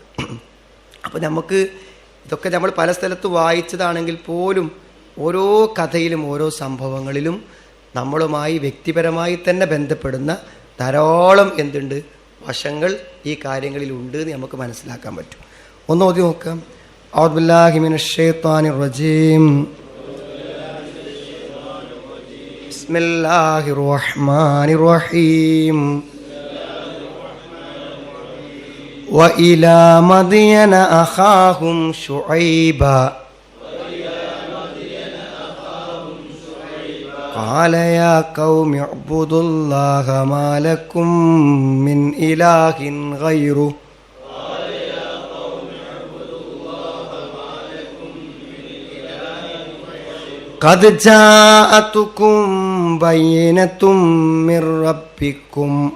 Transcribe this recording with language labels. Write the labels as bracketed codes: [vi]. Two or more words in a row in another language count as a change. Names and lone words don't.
[ml] അപ്പോൾ നമുക്ക് ഇതൊക്കെ നമ്മൾ പല സ്ഥലത്ത് വായിച്ചതാണെങ്കിൽ പോലും ഓരോ കഥയിലും ഓരോ സംഭവങ്ങളിലും നമ്മളുമായി വ്യക്തിപരമായി തന്നെ ബന്ധപ്പെടുന്ന ധാരാളം വശങ്ങൾ ഈ കാര്യങ്ങളിലുണ്ട് എന്ന് നമുക്ക് മനസ്സിലാക്കാൻ പറ്റും. ഒന്ന് ഓതി നോക്കാം. [ar] أعوذ بالله من الشيطان الرجيم. بسم الله الرحمن الرحيم. وإلى مدين أخاهم شعيبا قال يا قوم اعبدوا الله ما لكم من إله غيره قد جاءتكم بينة من ربكم